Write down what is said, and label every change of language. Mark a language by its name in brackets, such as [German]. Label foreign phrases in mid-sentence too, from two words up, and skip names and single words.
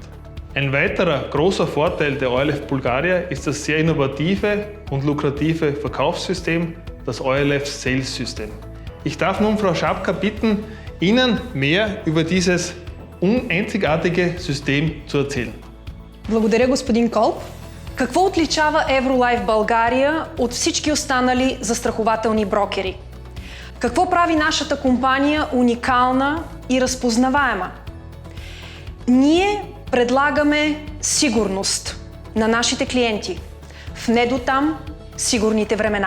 [German] Ein weiterer großer Vorteil der ORLF Bulgaria ist das sehr innovative und lukrative Verkaufssystem, das ORLF Sales System. Ich darf nun Frau Schapka bitten, Ihnen mehr über dieses einzigartige System zu erzählen. [Bulgarian] Благодаря, господин Колб. Какво отличава Евролайф България от всички останали застрахователни брокери? Какво прави нашата компания уникална и разпознаваема? Ние предлагаме сигурност на нашите клиенти в недотам сигурните времена.